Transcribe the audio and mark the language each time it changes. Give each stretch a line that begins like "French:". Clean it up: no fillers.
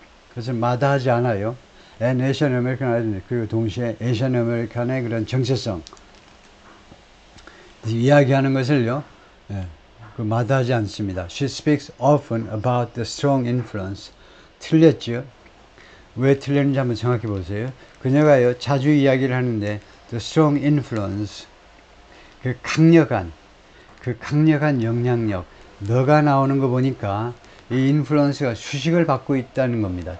Korean: 그것을 마다하지 않아요.
English: And Asian American identity,
Korean: 그리고 동시에 Asian American의 그런 정체성 이야기하는 것을요, 마다하지 않습니다.
English: She speaks often about the strong influence.
Korean: 틀렸죠? 왜 틀렸는지 한번 생각해 보세요. 그녀가요, 자주 이야기를 하는데
English: the strong influence,
Korean: 그 강력한 영향력, 너가 나오는 거 보니까 이 인플루언스가 수식을 받고 있다는 겁니다.